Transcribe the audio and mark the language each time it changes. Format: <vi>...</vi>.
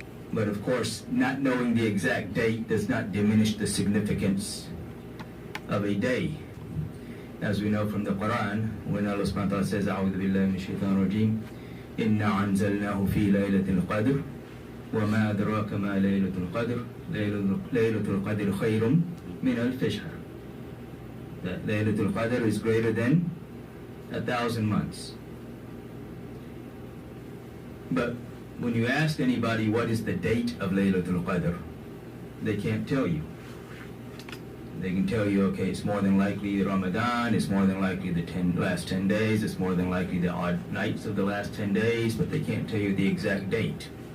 <en>But of course, not knowing the exact date does not diminish the significance of a day. As we know from the Quran, when Allah subhanahu wa ta'ala says,</en> <ar>أعوذ بالله من الشيطان الرجيم إنا أنزلناه في ليلة القدر وما أدراك ما ليلة القدر ليلة القدر خير من ألف شهر.</ar> <en>That Laylatul Qadr is greater than 1,000 months. But when you ask anybody what is the date of Laylatul Qadr, they can't tell you. They can tell you, okay, it's more than likely Ramadan, it's more than likely the last 10 days, it's more than likely the odd nights of the last 10 days, but they can't tell you the exact date.</en>